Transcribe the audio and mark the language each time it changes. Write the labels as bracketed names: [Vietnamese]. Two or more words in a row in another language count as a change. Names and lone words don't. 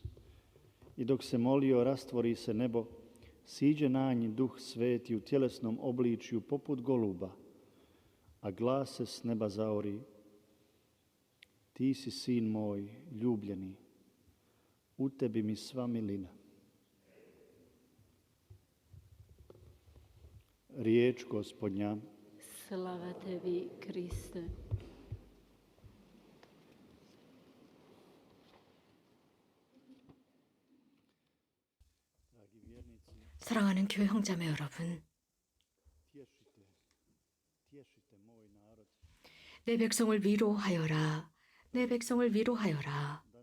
[Croatian] I dok se molio, rastvori se nebo, siđe na nj Duh Sveti u tjelesnom obličju poput goluba, a glas se s neba zaori: ti si sin moj, ljubljeni, u tebi mi sva milina. Riječ Gospodnja. Slava tebi, Kriste. [Korean] 사랑하는 교회 형제매 여러분, 내 백성을 위로하여라, 내 백성을 위로하여라.